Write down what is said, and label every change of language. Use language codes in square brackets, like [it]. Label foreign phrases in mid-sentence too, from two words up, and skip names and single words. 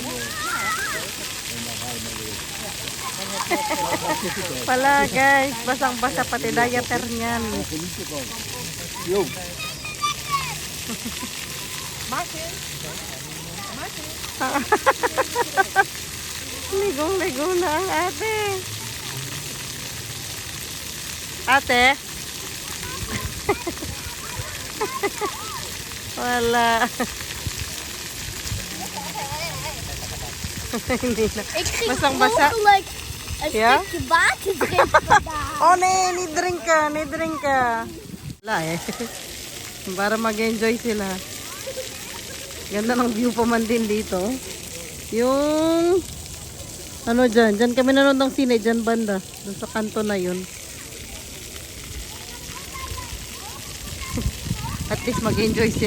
[nl] En dan ga je maar weer. [tl] Pala guys, basang-basa pati diaper niyan. [nl] Geniet ervan. Jo. [tl] Ligong-ligo na ang ate. Ate? Wala. Hindi na. [nl] Ik ging [tl] Basang-basa. [nl] mogelijk een Ja? stukje water drinken vandaag. Oh, nee, [tl] ni-drink ka. Wala eh. Para mag-enjoy sila. Ganda ng view pa man din dito. Yung ano dyan kami nanonood ng sine dyan banda. Dun sa kanto na yun. At least mag-enjoy sila.